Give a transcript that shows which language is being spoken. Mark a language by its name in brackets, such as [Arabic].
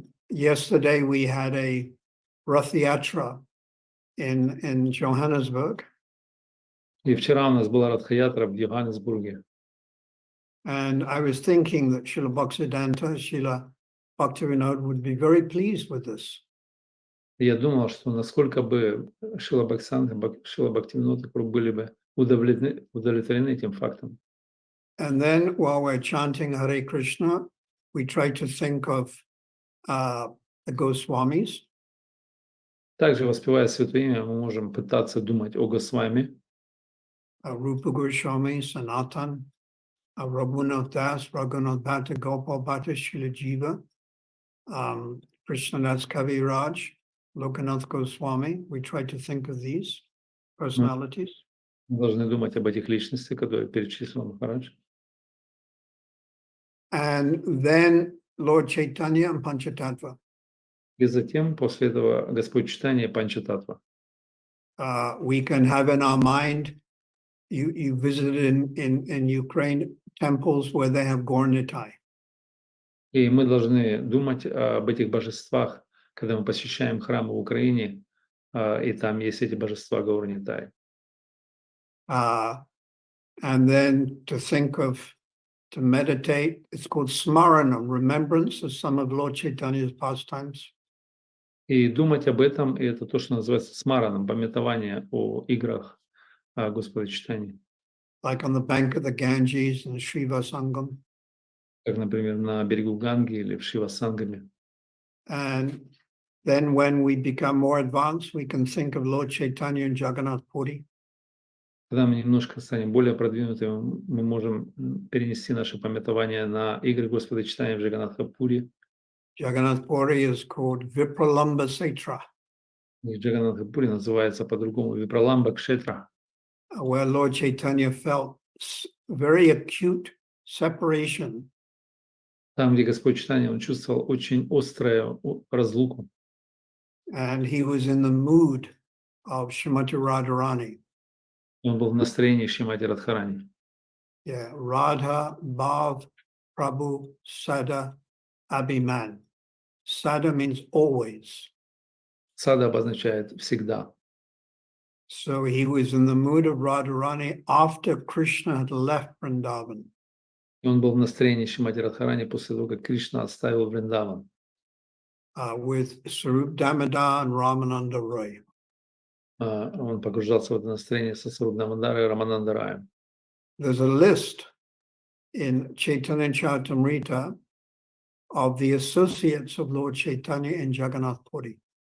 [English] yesterday we had a Rath Yatra in Johannesburg, [Russian] И вчера у нас была Радха-ятра в Йоханнесбурге. [English] and I was thinking that Srila Bhaktivedanta, Srila Bhaktivedanta would be very pleased with this. [Russian] И я думал, что насколько бы Шрила Бхактисиданта, Шрила Бхактивинода были бы удовлетворены этим фактом. [English] And then while we're chanting Hare Krishna, we try to think of the Goswamis. [Russian] Также, воспевая Святое Имя, мы можем пытаться думать о Госвами, [English] Rupa Goswami, Sanatan, Raghunath Das, Raghunath Bhatta, Gopal Bhatta, Srila Jiva, Krishnadas Kaviraj, Lokanath Goswami. We try to think of these personalities. [Russian] мы должны думать об этих личностях, которые перечислил Махарадж. [English] And then Lord Chaitanya and Panchatattva. [Russian] И затем, после этого, Господь читания Панчататва. [English] We can have in our mind, you visited in Ukraine temples where they have Gornitai. [Russian] И мы должны думать об этих божествах, когда мы посещаем храмы в Украине, и там есть эти божества Гаурнитай. [English] And then to meditate, it's called Smaranam, remembrance of some of Lord Chaitanya's pastimes. [Russian] И думать об этом, и это то, что называется смараном, памятование о играх Господа Читания. [English] Like on the bank of the Ganges in Shiva Sangam. [Russian] Как, например, на берегу Ганги или в Шива-сангаме. [English] And then when we become more advanced, we can think of Lord Chaitanya and Jagannath Puri. [Russian] Когда мы немножко станем более продвинутыми, мы можем перенести наше памятование на игры Господа Читания в Джаганнатха-пури. [English] Jagannath Puri is called Vipralamba Setra, [Russian] И Джаганнатха-пури называется по-другому Випраламба Кшетра, [English] where Lord Chaitanya felt very acute separation. [Russian] там, где Господь Читания, он чувствовал очень острую разлуку. [English] And he was in the mood of Srimati Radharani. [Russian] Он был в настроении Шримати Радхарани. [English] Yeah, Radha, Bhav, Prabhu, Sada, Abhiman. Sada means always. [Russian] Сада обозначает всегда. [English] So he was in the mood of Radharani after Krishna had left Vrindavan. [Russian] И он был в настроении Шримати Радхарани после того, как Кришна оставил Вриндаван. [English] With Sarup Damodar and Ramananda Roy. [Russian] Он погружался в это настроение со Саруб Дамодарой и Раманандараем. [English] There's a list in Chaitanya Charitamrita of the associates of Lord Chaitanya in Jagannath Puri.